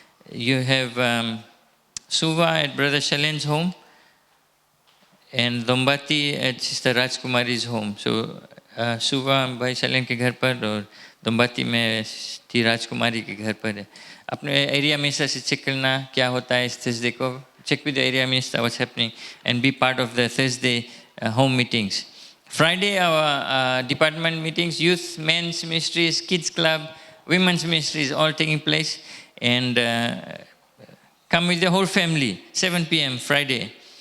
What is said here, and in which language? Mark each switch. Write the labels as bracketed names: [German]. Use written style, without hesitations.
[English] You have Suva at Brother Shalen's home and Dombati at Sister Rajkumari's home. [Hindi] So Suva भाई शैलेन के घर पर और दोम्बाती में टी राजकुमारी के घर पर है. अपने एरिया मिनिस्टर से चेक करना क्या होता है इस Thursday को. [English] Check with the area minister what's happening and be part of the Thursday home meetings. Friday our department meetings, youth, men's ministries, kids club, women's ministries all taking place. And come with the whole family, 7 p.m. Friday.